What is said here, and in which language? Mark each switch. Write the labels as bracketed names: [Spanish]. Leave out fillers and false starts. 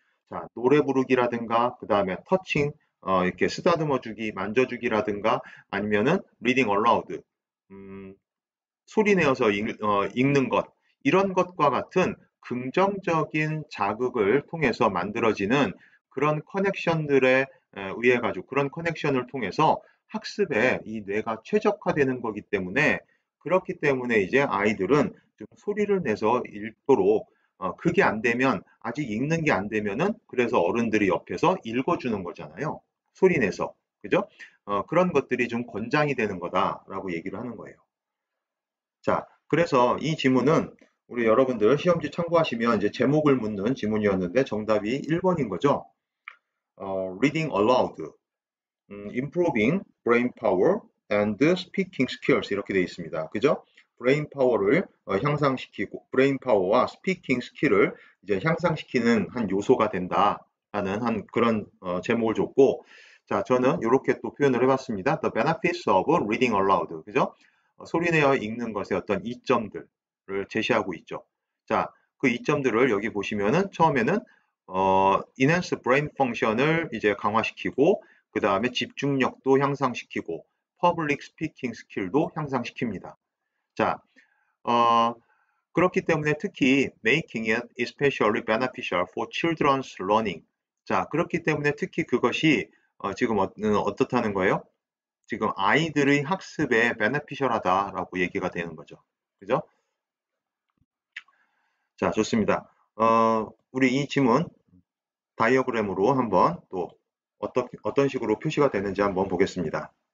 [Korean] 자, 노래 부르기라든가 그 다음에 터칭 이렇게 쓰다듬어 주기, 만져주기라든가 아니면은 [English] reading aloud [Korean] 소리 내어서 읽는 것, 이런 것과 같은 긍정적인 자극을 통해서 만들어지는 그런 커넥션들에 의해 가지고 그런 커넥션을 통해서 학습에 이 뇌가 최적화되는 거기 때문에 그렇기 때문에 이제 아이들은 좀 소리를 내서 읽도록 그게 안 되면 아직 읽는 게 안 되면은 그래서 어른들이 옆에서 읽어주는 거잖아요. 소리 내서. 그죠? 그런 것들이 좀 권장이 되는 거다라고 얘기를 하는 거예요. 자, 그래서 이 지문은 우리 여러분들 시험지 참고하시면 이제 제목을 묻는 지문이었는데 정답이 1번인 거죠. [English] Reading aloud, improving brain power and speaking skills 이렇게 되어 있습니다. [Korean] 그죠? 브레인 파워를 향상시키고 브레인 파워와 스피킹 스킬을 이제 향상시키는 한 요소가 된다라는 한 그런 제목을 줬고, 자 저는 이렇게 또 표현을 해봤습니다. [English] The benefits of reading aloud, [Korean] 그죠? 소리내어 읽는 것의 어떤 이점들을 제시하고 있죠. 자, 그 이점들을 여기 보시면은 처음에는 [English] enhance brain function [Korean] 을 이제 강화시키고 그 다음에 집중력도 향상시키고 public speaking 스킬도 향상시킵니다. 자, 그렇기 때문에 특히 [English] making it especially beneficial for children's learning. [Korean] 자, 그렇기 때문에 특히 그것이 지금 어떻다는 거예요? 지금 아이들의 학습에 beneficial하다라고 얘기가 되는 거죠. 그죠? 자, 좋습니다. 우리 이 지문 다이어그램으로 한번 또 어떤 식으로 표시가 되는지 한번 보겠습니다.